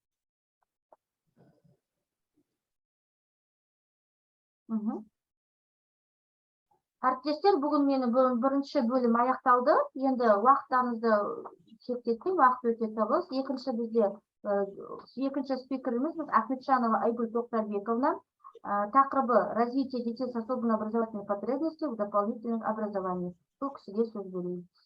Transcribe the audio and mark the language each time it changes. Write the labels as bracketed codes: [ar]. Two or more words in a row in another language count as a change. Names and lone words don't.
[kk] Әріптестер, бүгін менің бірінші бөлім аяқталды. Енді уақыттарыңызды шектетпей, уақыт өте тығыз. Екінші спикеріміз Ахметжанова Айгүл Тоқтарбековна. [ru] Тақырыбы развитие детей с особенно образовательной потребностью в дополнительном образовании. [kk] Бұл кісіге сөз берейін.